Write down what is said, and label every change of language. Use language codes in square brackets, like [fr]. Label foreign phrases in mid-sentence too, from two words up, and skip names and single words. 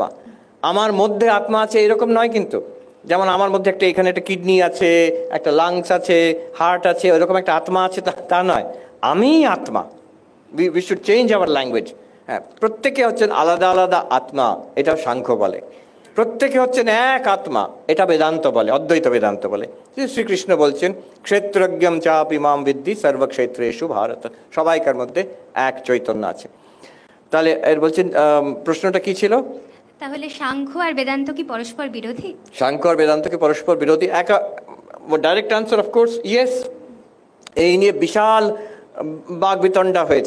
[bn] আমার মধ্যে আত্মা আছে এরকম নয় কিন্তু। যেমন আমার মধ্যে একটা এখানে একটা কিডনি আছে, একটা লাংস আছে, হার্ট আছে, ওরকম একটা আত্মা আছে তা নয়। আমি আত্মা। [en] We should change our language. [bn] হ্যাঁ, প্রত্যেকে হচ্ছেন আলাদা আলাদা আত্মা, এটা সাংখ্য বলে। প্রত্যেকে হচ্ছেন এক আত্মা, এটা বেদান্ত বলে, অদ্বৈত বেদান্ত বলে। শ্রীকৃষ্ণ বলছেন [sa] ক্ষেত্রজ্ঞম চাপি মাম বিদ্ধি সর্বক্ষেত্রেষু ভারত, [bn] সবাইকার মধ্যে এক চৈতন্য আছে। তাহলে এর বলছেন, প্রশ্নটা কি ছিল? তাহলে সাংখ্য আর বেদান্ত কি পরস্পর বিরোধী? সাংখ্য আর বেদান্ত কি পরস্পর বিরোধী? [en] direct answer of course yes. [bn] এই নিয়ে বিশাল বাগবিতণ্ডা হয়েছে।